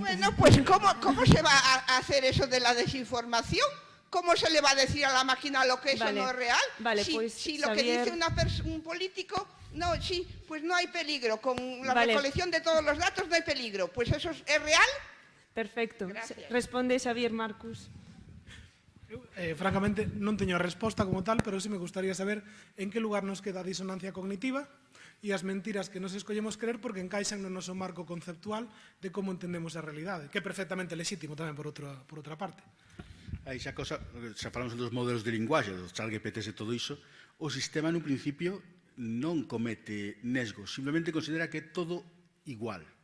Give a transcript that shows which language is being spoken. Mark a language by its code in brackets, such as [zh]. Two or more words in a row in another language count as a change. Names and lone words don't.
[es] Bueno, pues ¿cómo se va a hacer eso de la desinformación? ¿Cómo se le va a decir a la máquina lo que eso Vale, no es real? vale, si, pues, si lo Xavier... que dice un político, no, sí, pues no hay peligro. Con la Vale. recolección de todos los datos no hay peligro. Pues eso es real. Perfecto. Gracias. Responde Xavier Marcus. [gl] Francamente, non teño a resposta como tal, pero sí me gustaría saber en que lugar nos queda a disonancia cognitiva e as mentiras que nos escollemos creer porque encaixan no noso marco conceptual de como entendemos a realidade, que é perfectamente lexítimo tamén por outra parte. Aí xa falamos dos modelos de linguaxe, dos ChatGPTs e todo iso, o sistema nun principio non comete nesgos, simplemente considera que é todo igual.